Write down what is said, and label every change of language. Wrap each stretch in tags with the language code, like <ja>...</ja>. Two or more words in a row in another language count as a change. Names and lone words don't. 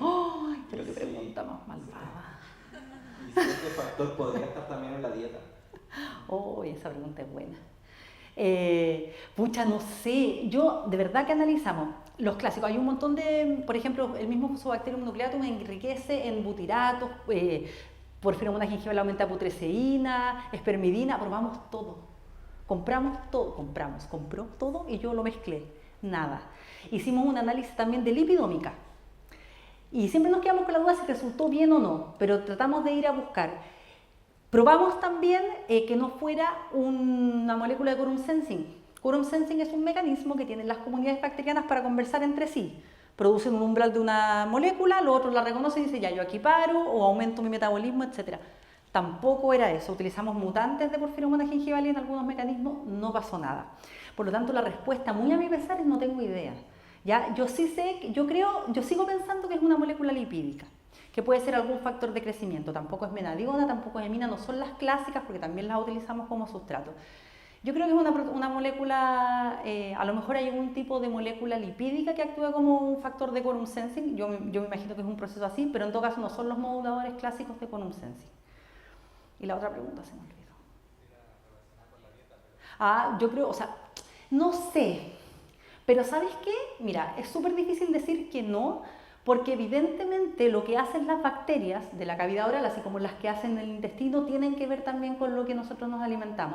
<es>¡Ay, pero qué pregunta más malvada! Y si este factor podría estar también en la dieta. Oh, esa pregunta es buena. Pucha, no sé, yo de verdad que analizamos los clásicos, hay un montón de, por ejemplo, el mismo Fusobacterium nucleatum enriquece en butiratos, Porphyromonas gingival aumenta putresceína, espermidina, probamos todo, compró todo y yo lo mezclé, nada. Hicimos un análisis también de lipidómica y siempre nos quedamos con la duda si resultó bien o no, pero tratamos de ir a buscar. Probamos también que no fuera una molécula de</es> <en>quorum sensing. Quorum sensing</en> <es>es un mecanismo que tienen las comunidades bacterianas para conversar entre sí. Producen un umbral de una molécula, los otros la reconocen y dicen, ya, yo aquí paro, o aumento mi metabolismo, etc. Tampoco era eso. Utilizamos mutantes de Porphyromonas gingivalis en algunos mecanismos, no pasó nada. Por lo tanto, la respuesta, muy a mi pesar, es no tengo idea. ¿Ya? Yo sí sé, yo sigo pensando que es una molécula lipídica, que puede ser algún factor de crecimiento. Tampoco es menadiona, tampoco es hemina, no son las clásicas porque también las utilizamos como sustrato. Yo creo que es una molécula, a lo mejor hay algún tipo de molécula lipídica que actúa como un factor de</es> <en>quorum sensing,</en> <es>yo me imagino que es un proceso así, pero en todo caso no son los moduladores clásicos de</es> <en>quorum sensing.</en> <es>Y la otra pregunta se me olvidó. Yo creo, o sea, no sé, pero ¿sabes qué? Mira, es súper difícil decir que no, porque evidentemente lo que hacen las bacterias de la cavidad oral, así como las que hacen en el intestino, tienen que ver también con lo que nosotros nos alimentamos.</es>